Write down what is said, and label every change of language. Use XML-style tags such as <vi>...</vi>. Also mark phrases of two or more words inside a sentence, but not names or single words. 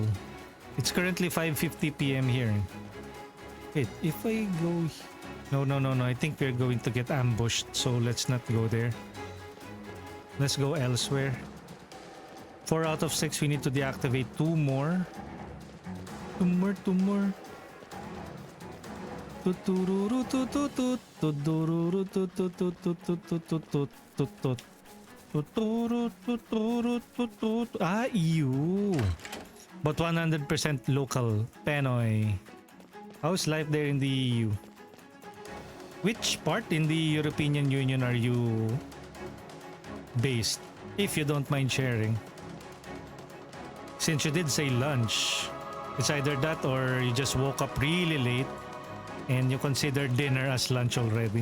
<en>It's currently 5:50 p.m. here. Wait, if I go... No, no, no, no. I think we're going to get ambushed, so let's not go there. Let's go elsewhere. 4 out of 6, we need to deactivate 2 more. 2 more, 2 more. Tutururu tututut, tutururu tututut, tututut, tutut. Tuturu tuturu tutut. Ah, EU. But 100% local. Penoy. How's life there in the EU? Which part in the European Union are you based? If you don't mind sharing. Since you did say lunch, it's either that or you just woke up really late and you consider dinner as lunch already.</en>